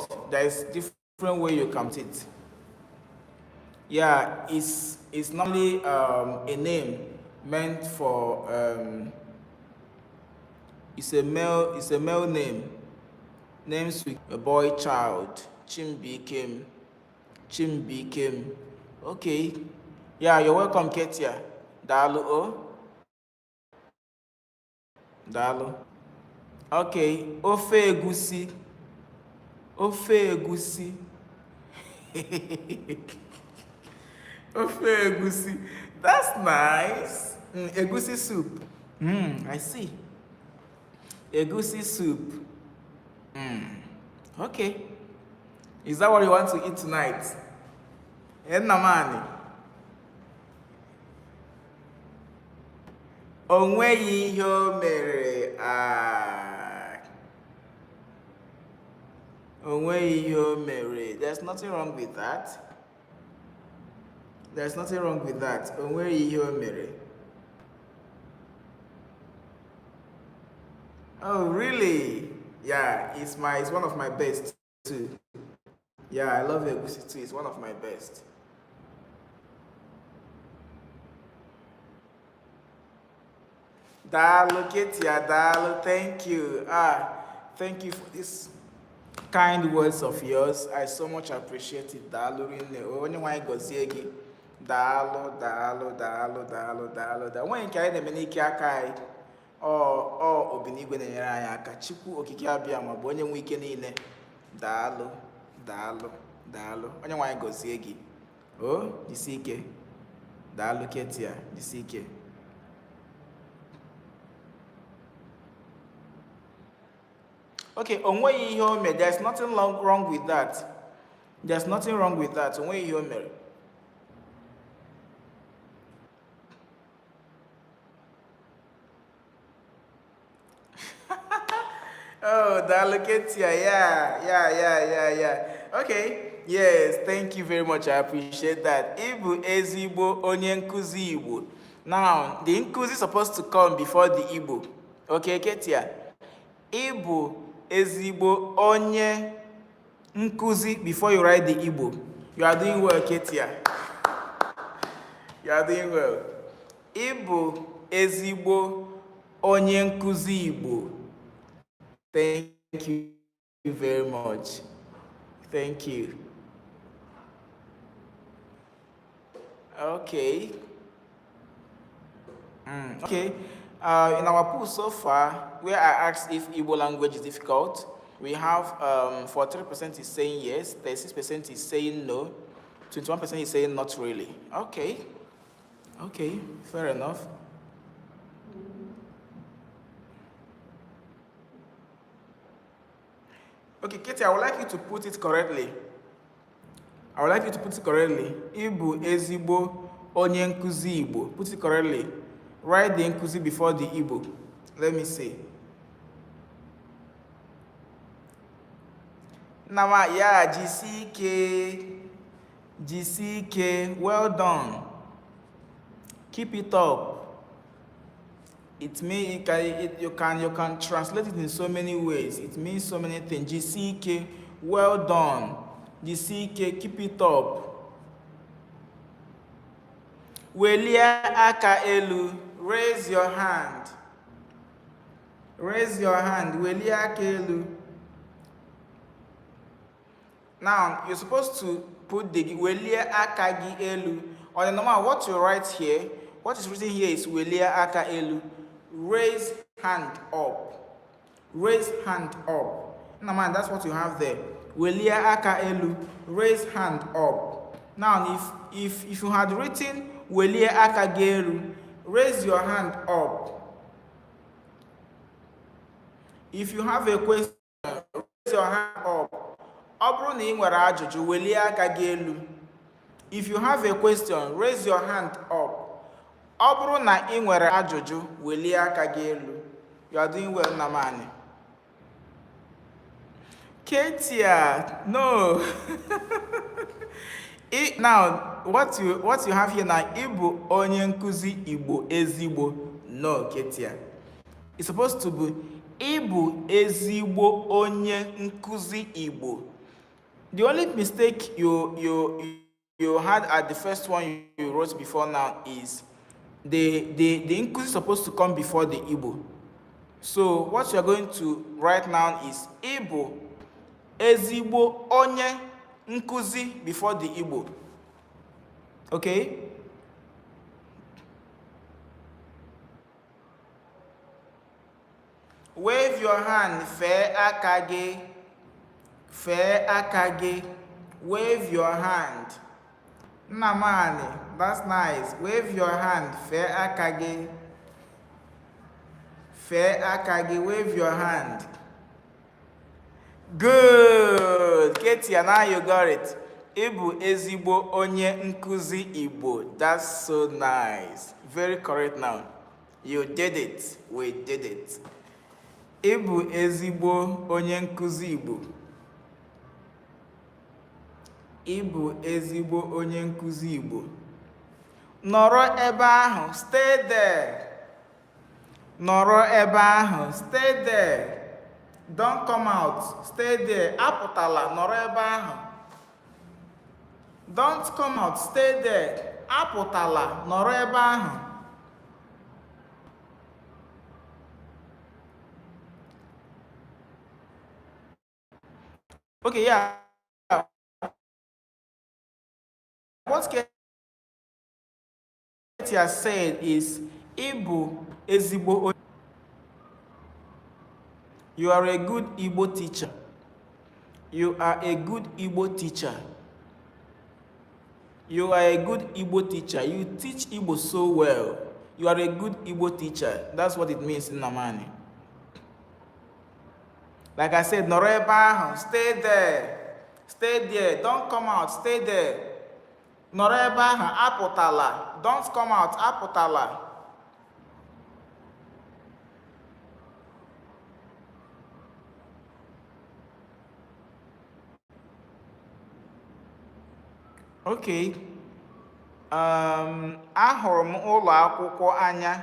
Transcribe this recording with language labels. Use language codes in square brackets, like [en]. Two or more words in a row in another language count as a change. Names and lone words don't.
[en] There is different way you count it. Yeah, it's normally a name meant for it's a male name. Names with a boy child. Chimbikem. Okay. Yeah, you're welcome, Ketia. [ig] Dalu o. Dalu. Okay. Ofe egusi. Ofe egusi. Ofe egusi. [en] That's nice. Egusi soup. I see. Egusi soup. Okay. Is that what you want to eat tonight? [ig] Namani. Onweghị ihe o mere. Onweghị ihe o mere. [en] There's nothing wrong with that. [ig] Onweghị ihe o mere. [en] Oh, really? Yeah, it's one of my best too. Yeah, I love egusi too. It's one of my best. [ig] Dalu, Ketia, Dalu, [en] thank you. Thank you for this kind words of yours. I so much appreciate it. [ig] Dalu, onye nwanyị gọzie gị. Dalu, dalu, dalu, dalu, dalu, dalu. Nwaanyị nke anyị na-eme n'ike aka anyị. Ọ Obinigwe na-enyere anyị aka. Chukwu okike abịa ma bụ onye nwe ike niile. Dalu, dalu, dalu. Onye nwanyị gọzie gị. Jisi ike. Dalu, Ketia, jisi ike. Okay, onwe ihe o mere. [en] There's nothing wrong with that. There's nothing wrong with that. [ig] Onwe ihe o mere. [en] Oh, the allocatia. Yeah. Okay. Yes, thank you very much. I appreciate that. [ig] Ibu ezigbo onye nkuzi Igbo. [en] Now, the nkuzi is supposed to come before the Igbo. Okay, Ketia. [ig] Ibu ezigbo onye nkuzi [en] before you write the Igbo. You are doing well, Ketia. You are doing well. [ig] Ibu ezigbo onye nkuzi Igbo. [en] Thank you very much. Thank you. Okay. Okay. In our pool so far, where I asked if Igbo language is difficult, we have 43% is saying yes, 36% is saying no, 21% is saying not really. Okay. Okay, fair enough. Okay, Katie, I would like you to put it correctly. Ibu ezigbo onye nkuzi Igbo. Put it correctly. Write the nkuzi before the Igbo. Let me see. Nama, yeah, GCK. Well done. Keep it up. It means you can translate it in so many ways. It means so many things. GCK, well done. GCK, keep it up. [ig] Welia aka elu, [en] raise your hand. Raise your hand. [ig] Welia aka elu. [en] Now, you're supposed to put the [ig] welia aka gi elu. [en] On the normal, what you write here, what is written here is [ig] welia aka elu. [en] Raise hand up. Raise hand up. Now, man, that's what you have there. [ig] Welia aka elu. [en] Raise hand up. Now, if you had written [ig] welia aka elu, [en] raise your hand up. If you have a question, raise your hand up. [ig] Ọ na ị nwere ajụjụ, welie aka gị elu. [en] If you have a question, raise your hand up. [ig] Ọ na ị nwere ajụjụ, welie aka gị elu. [en] You are doing well, Namani. Ketia, no. Now, what you have here now, [ig] Igbo onye nkuzi Igbo ezigbo. [en] No, Ketia. It's supposed to be [ig] Igbo ezigbo onye nkuzi Igbo. [en] The only mistake you had at the first one you wrote before now is the nkuzi is supposed to come before the Igbo. So what you are going to write now is [ig] Igbo ezigbo onye nkuzi [en] before the Igbo. Okay? Wave your hand, [ig] fee aka gị. Fee aka gị. [en] Wave your hand. Nnamani, that's nice. Wave your hand, [ig] fee aka gị. Fee aka gị, [en] wave your hand. Good. Ketia, now you got it. [ig] Ibu ezigbo onye nkuzi Igbo. [en] That's so nice. Very correct now. You did it. We did it. [ig] Ibu ezigbo onye nkuzi Igbo. Ibu ezigbo onye nkuzi Igbo. Nọrọ ebe ahụ. [en] Stay there. [ig] Nọrọ ebe ahụ. [en] Stay there. Don't come out. Stay there. [ig] Apụtala. Nọrọ ebe ahụ. [en] Don't come out, stay there. [ig] Apụtala, nọrọ ebe ahụ. [en] Okay, yeah. What Katie has said is, [ig] Igbo ezigbo. [en] You are a good Igbo teacher. You are a good Igbo teacher. You are a good Igbo teacher. You teach Igbo so well. You are a good Igbo teacher. That's what it means in Namani. Like I said, [ig] nọrọ ebe ahụ, [en] stay there. Stay there. Don't come out, stay there. [ig] Nọrọ ebe ahụ, apụtala. [en] Don't come out, [ig] apụtala. [en] Okay. [ig] Ahụrụ m ụlọ akwụkwọ anya.